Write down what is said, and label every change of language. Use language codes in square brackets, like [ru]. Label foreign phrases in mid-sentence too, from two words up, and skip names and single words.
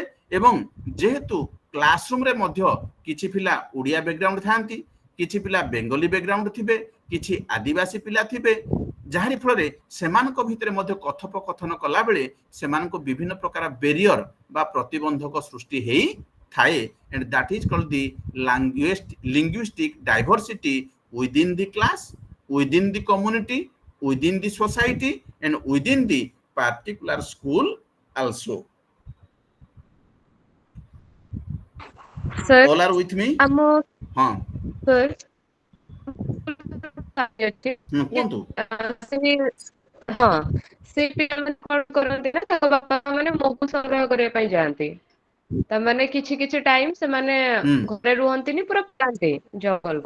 [or] ଏବଂ ଯେହେତୁ କ୍ଲାସରୁମରେ ମଧ୍ୟ କିଛି ପିଲା ଓଡ଼ିଆ ବ୍ୟାକଗ୍ରାଉଣ୍ଡ ଥାନ୍ତି, କିଛି ପିଲା ବେଙ୍ଗଲୀ ବ୍ୟାକଗ୍ରାଉଣ୍ଡ ଥିବେ, କିଛି ଆଦିବାସୀ ପିଲା ଥିବେ, ଯାହାରି ଫଳରେ ସେମାନଙ୍କ ଭିତରେ ମଧ୍ୟ କଥୋପକଥନ କଲାବେଳେ ସେମାନଙ୍କୁ ବିଭିନ୍ନ ପ୍ରକାର ବେରିୟର ବା ପ୍ରତିବନ୍ଧକ ସୃଷ୍ଟି ହେଇଥାଏ। [en] and that is called the linguistic diversity within the class, within the community, within the society and within the particular school also. Sir, all are with me? [or] ଆମ [hi] हाँ [en] sir [or] କୁହନ୍ତୁ। ହଁ ସେ ପିଲାମାନେ କଣ କରନ୍ତି ନା ତାଙ୍କ ବାପା ମାନେ ମହୁ ସଂଗ୍ରହ କରିବା ପାଇଁ ଯାଆନ୍ତି। ତାମାନେ କିଛି କିଛି ଟାଇମ ସେମାନେ ଘରେ ରୁହନ୍ତିନି, ପୁରା ପଳାନ୍ତି ଜଙ୍ଗଲକୁ।